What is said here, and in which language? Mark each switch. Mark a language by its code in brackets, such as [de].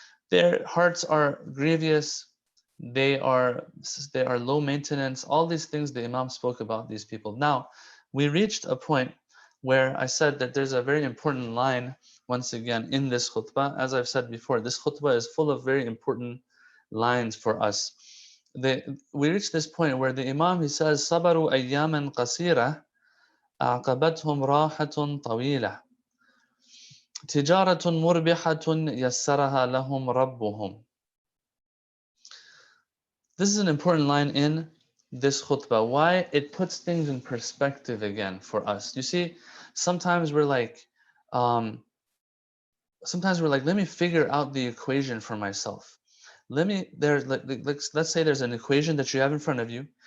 [en] Their hearts are grievous. They are low maintenance. All these things the Imam spoke about these people. Now, we reached a point where I said that there's a very important line once again in this khutbah. As I've said before, this khutbah is full of very important lines for us. We reached this point where the Imam, he says, [ar] صَبَرُوا أَيَّامًا قَصِيرًا أَعْقَبَتْهُمْ رَاحَةٌ طَوِيلَةٌ تِجَارَةٌ مُرْبِحَةٌ يَسَّرَهَا لَهُمْ رَبُّهُمْ. [en] This is an important line in this khutbah. Why? It puts things in perspective again for us. You see, sometimes we're like, let me figure out the equation for myself. Let's say there's an equation that you have in front of you.